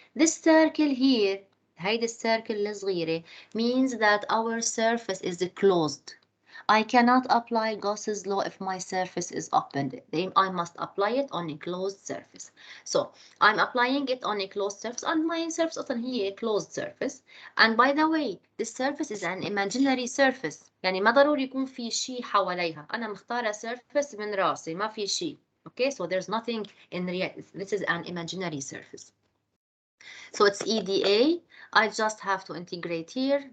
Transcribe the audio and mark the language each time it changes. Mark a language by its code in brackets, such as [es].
[en] This circle here [ar] هيدي السيركل الصغيرة [en] means that our surface is closed. I cannot apply Gauss's law if my surface is opened. Then I must apply it on a closed surface. So I'm applying it on a closed surface and my surface [ar] أصلا هي [en] closed surface. And by the way, this surface is an imaginary surface. [ar] يعني ما ضروري يكون في شيء حواليها. أنا مختارة surface من راسي ما في شيء. [en] Okay, so there's nothing in reality. This is an imaginary surface. So it's EDA. I just have to integrate here.